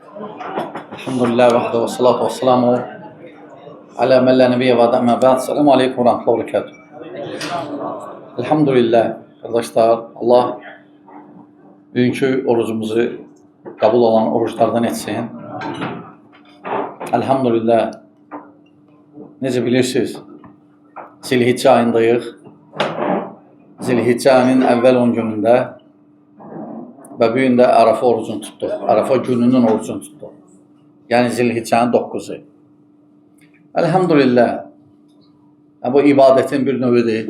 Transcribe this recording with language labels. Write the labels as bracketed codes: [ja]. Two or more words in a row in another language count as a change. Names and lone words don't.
[ar] الحمد لله وحده والصلاة والسلام على من لا نبي بعده أما بعد. السلام عليكم ورحمة الله وبركاته. [tr] Elhamdülillah arkadaşlar, Allah bugünkü orucumuzu kabul olan oruçlardan etsin. [az] Elhamdülillah, necə bilirsiniz, Zilhiccə ayındayıq. Zilhiccə ayının əvvəl 10 günündə və bu gün də Arafa orucunu tutduq. Arafa gününün orucunu tutduq. Yəni Zilhiccənin 9-u. Elhamdülillah, bu ibadətin bir növüdür.